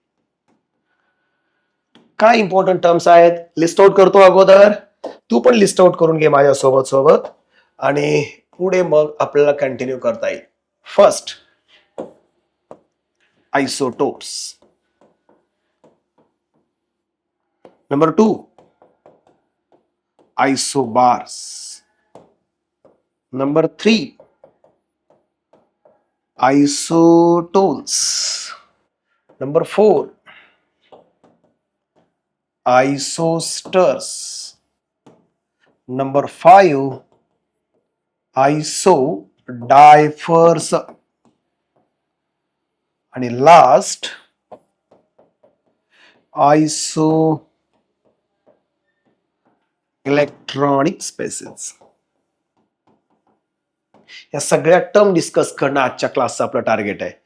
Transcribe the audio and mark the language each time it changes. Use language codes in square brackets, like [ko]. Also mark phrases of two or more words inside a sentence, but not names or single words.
[mr] काय [en] important terms [mr] आहेत [en] list out [mr] करतो अगोदर. तू पण [en] list out [mr] करून घे माझ्या सोबत आणि पुढे मग आपल्याला कंटिन्यू करता येईल. [en] first, isotopes. number 2, isobars. Number 3, isotones. Number 4, isosters. Number 5, isodiffers. आणि last iso electronic species. [mr] या सगळ्या [en] term discuss [mr] करणं आजच्या क्लासचं आपलं टार्गेट आहे.